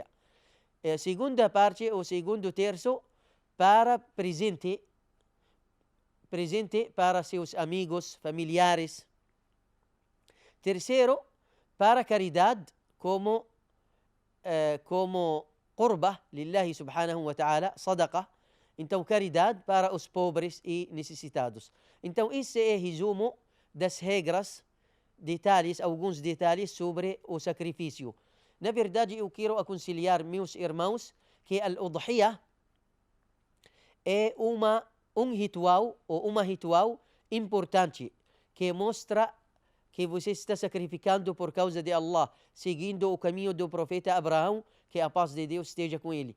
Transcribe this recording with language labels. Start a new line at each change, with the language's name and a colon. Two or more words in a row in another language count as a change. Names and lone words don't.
Portuguese: Segunda parte, o segundo terço, para presente para seus amigos, familiares. Terceiro, para caridade, como
Arabic: قربة لله سبحانه وتعالى,
Portuguese: sadaqa. Então, caridade para os pobres e necessitados. Então, esse é resumo das regras, detalhes, alguns detalhes sobre o sacrifício. Na verdade, eu quero aconselhar meus irmãos que a udhiyah é um ritual ou uma ritual importante que mostra que você está sacrificando por causa de Allah, seguindo o caminho do profeta Abraão, que a paz de Deus esteja com ele.